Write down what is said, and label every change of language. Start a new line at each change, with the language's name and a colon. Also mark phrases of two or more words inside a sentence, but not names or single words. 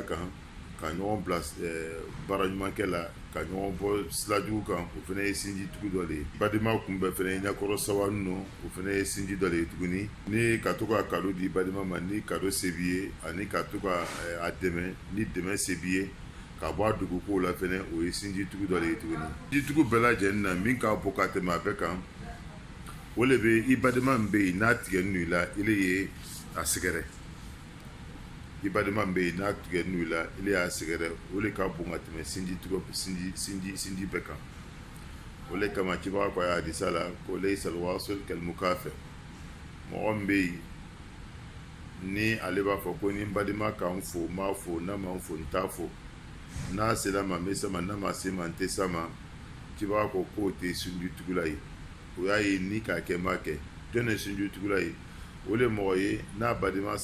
Bambara: kan ka ɲɔgɔn bila baara ɲumankɛ la ka ɲɔgɔn bɔ sira jugu kan o fana ye sinjitugu dɔ de ye badema kunbɛn fana ye ɲɛkɔrɔ sababu nɔ o fana ye sinji dɔ de ye tuguni ni ka to ka kado di badema ma ni kado se b'i ye ani ka to ka a dɛmɛ ni dɛmɛ se b'i ye ka bɔ a dugukow la fɛnɛ o ye sinjitugu dɔ de ye tuguni sinjitugu bɛɛ lajɛlen na min ka bon ka tɛmɛ a bɛɛ kan o de bɛ i badema min bɛ yen n'a tigɛlen don i la ile ye a sɛgɛrɛ i badema min bɛ yen n'a tigɛlen don i la ile y'a sɛgɛrɛ o de ka bon ka tɛmɛ sinji bɛɛ kan o de kama cibaga ko a y'a hadisa la ko
Arabic: ليس الواصل كالمكافئ
Bambara: mɔgɔ min bɛ yen ni ale b'a fɔ ko ni n badema ka n fo n b'a fo n'a ma n fo n t'a fo n'a sera ma n bɛ sama n'a ma se ma n tɛ sama cibaga ko k'o tɛ sinjitugula ye o y'a ye ni k'a kɛ n b'a kɛ jɔn ye sinjitugula ye o de mɔgɔ ye n'a badema